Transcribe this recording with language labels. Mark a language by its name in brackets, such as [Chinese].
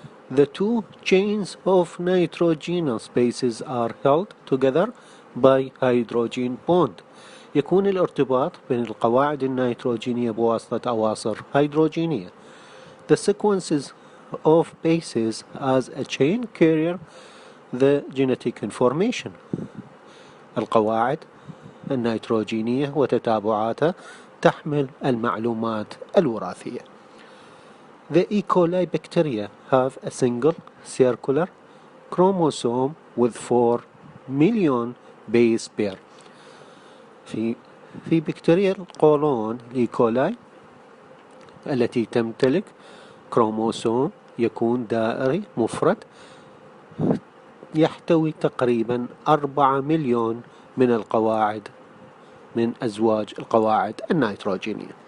[English] The two chains of nitrogenous bases are held together by hydrogen bond. [Arabic] يكون الارتباط بين القواعد النيتروجينية بواسطة أواصر هيدروجينية. [English] The sequences of bases as a chain carrier the genetic information. [Arabic] القواعد النيتروجينية وتتابعاتها تحمل المعلومات الوراثية. [English] The E. coli bacteria have a single circular chromosome with 4 million base pair. [Arabic] في بكتيريا القولون الإيكولاي التي تمتلك كروموسوم يكون دائري مفرد يحتوي تقريبا 4 مليون من القواعد من أزواج القواعد النيتروجينية.